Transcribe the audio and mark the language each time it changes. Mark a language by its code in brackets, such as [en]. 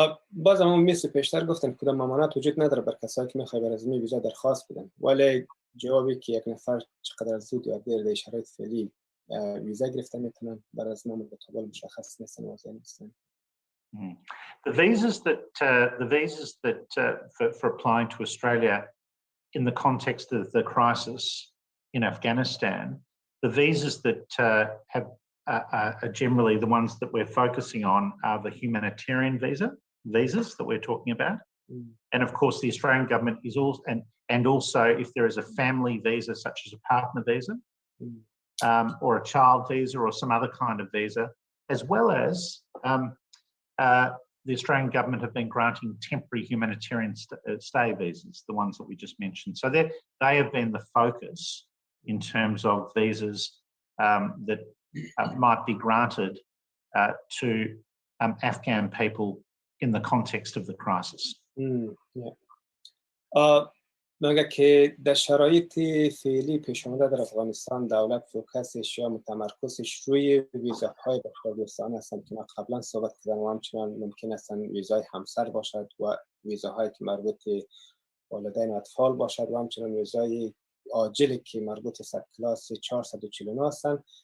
[fa] باز هم مثل پیشتر گفتن کدام ممانعت وجود نداره بر کسایی که میخوای برای ویزا درخواست بدن، ولی جوابی که یک نفر چقدر زود یا دیر در شرایط فعلی ویزا گرفته میتونن برای از ما متقابل مشخص نیستن و واضح نیستن. [en] The visas that for applying to Australia in the context of the crisis in Afghanistan, the visas that are generally the ones that we're focusing on are the humanitarian visas that we're talking about. And of course, the Australian government is also, and also if there is a family visa, such as a partner visa, or a child visa, or some other kind of visa, as well as the Australian government have been granting temporary humanitarian stay visas, the ones that we just mentioned. So they have been the focus in terms of visas that might be granted to Afghan people in the context of the crisis. [fa] مگر که در شرایط فعلی پیش آمده در افغانستان دولت فوکسش یا متمرکزش روی ویزاهای بشردوستانه هستند که ما قبلا صحبت کردم و همچنان ممکن است ویزای همسر باشد و ویزاهایی که مربوط والدین و اطفال باشد و همچنان ویزای عاجلی که مربوط به کلاس 449 هستند.